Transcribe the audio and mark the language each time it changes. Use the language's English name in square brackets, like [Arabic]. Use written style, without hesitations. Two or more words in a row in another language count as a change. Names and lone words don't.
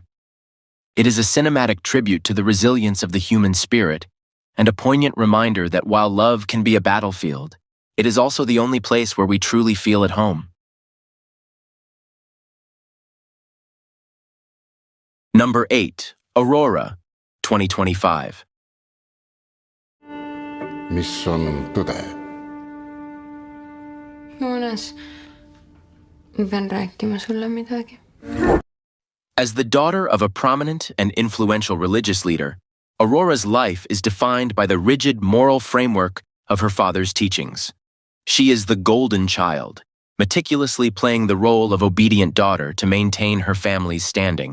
[English] It is a cinematic tribute to the resilience of the human spirit and a poignant reminder that while love can be a battlefield, it is also the only place where we truly feel at home. Number 8. Aurora, 2025. [Estonian] Mis on tõde? Joonas, ma pean rääkima sulle midagi. [English] As the daughter of a prominent and influential religious leader, Aurora's life is defined by the rigid moral framework of her father's teachings. She is the golden child, meticulously playing the role of obedient daughter to maintain her family's standing.